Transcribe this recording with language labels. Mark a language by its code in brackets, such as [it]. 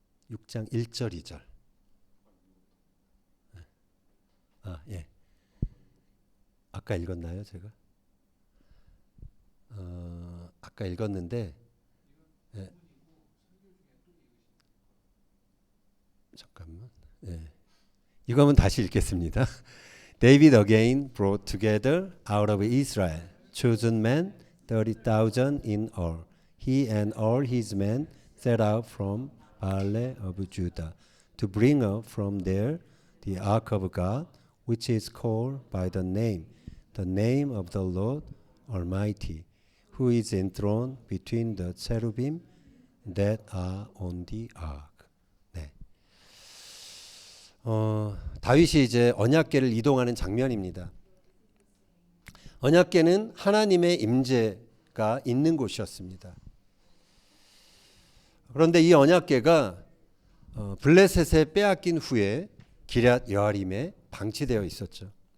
[ko] 6장 1절 2절 아까 읽었나요 제가? 아까 읽었는데 잠깐만 이거 한번 다시 읽겠습니다. [en] David again brought together out of Israel chosen men 30,000 in all. He and all his men set out from Baale of Judah to bring up from there the ark of God, which is called by the name of the Lord Almighty, who is enthroned between the cherubim that are on the ark. [ko] 네. 다윗이 이제 언약궤를 이동하는 장면입니다. 언약궤는 하나님의 임재가 있는 곳이었습니다. 그런데 이 언약궤가 블레셋에 빼앗긴 후에 기럇 여아림에 방치되어 있었죠.